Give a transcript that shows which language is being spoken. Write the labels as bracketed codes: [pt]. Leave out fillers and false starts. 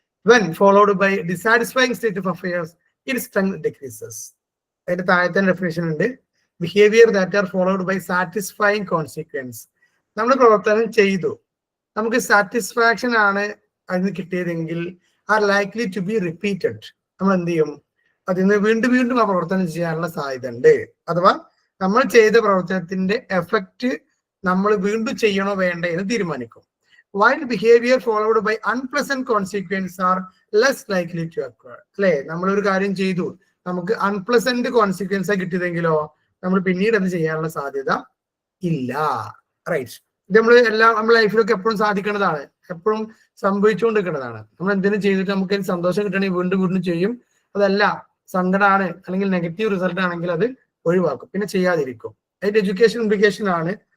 [en] When followed by dissatisfying state of affairs, its strength decreases. [ml] അതിന്റെ താഴത്തെ definition ഉണ്ട്. [en] Behaviour that are followed by satisfying consequence. [ml] നമ്മൾ പ്രവർത്തനം ചെയ്തു, നമുക്ക് സാറ്റിസ്ഫാക്ഷൻ ആണ് അതിന് കിട്ടിയതെങ്കിൽ [en] Are likely to be repeated. [ml] നമ്മൾ എന്ത് ചെയ്യും? അതിന് വീണ്ടും വീണ്ടും ആ പ്രവർത്തനം ചെയ്യാനുള്ള സാധ്യത ഉണ്ട്. അഥവാ നമ്മൾ ചെയ്ത പ്രവർത്തനത്തിന്റെ എഫക്റ്റ് നമ്മൾ വീണ്ടും ചെയ്യണോ വേണ്ടേ എന്ന് തീരുമാനിക്കും. [en] While behavior followed by unpleasant consequences are less likely to occur. [ml] അല്ലെ, നമ്മളൊരു കാര്യം ചെയ്തു, നമുക്ക് അൺപ്ലസന്റ് കോൺസിക്വൻസ് കിട്ടിയതെങ്കിലോ നമ്മൾ പിന്നീട് അത് ചെയ്യാനുള്ള സാധ്യത ഇല്ല. റൈറ്റ്. ഇത് നമ്മുടെ ലൈഫിലൊക്കെ എപ്പോഴും സാധിക്കുന്നതാണ്, എപ്പോഴും സംഭവിച്ചുകൊണ്ടിരിക്കുന്നതാണ്. നമ്മൾ എന്തെങ്കിലും ചെയ്തിട്ട് നമുക്ക് സന്തോഷം കിട്ടണമെങ്കിൽ വീണ്ടും വീണ്ടും ചെയ്യും. അതല്ല സങ്കടമാണ് അല്ലെങ്കിൽ നെഗറ്റീവ് റിസൾട്ട് ആണെങ്കിൽ അത് ഒഴിവാക്കും, പിന്നെ ചെയ്യാതിരിക്കും. അതിന്റെ എഡ്യൂക്കേഷൻ ഇംപ്ലിക്കേഷൻ ആണ്